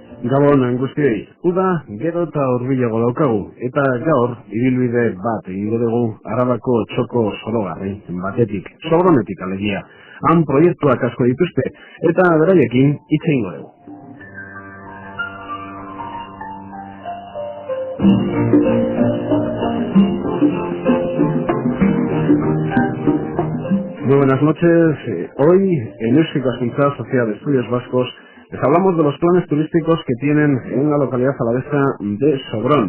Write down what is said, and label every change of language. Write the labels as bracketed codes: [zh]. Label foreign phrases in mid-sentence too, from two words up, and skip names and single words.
[eu] Gabon guztiei, uda gero eta hurbilago daukagu, eta gaur ibilbide bat egingo dugu Arabako txoko zorogarri batetik, Sogronetik alegia. Han proiektuak asko dituzte, eta beraiekin hitz egingo dugu. [es] Muy buenas noches. Hoy en Euskal Hezkuntza Sociedad de Estudios Vascos les hablamos de los planes turísticos que tienen en la localidad alavesa de Sobrón.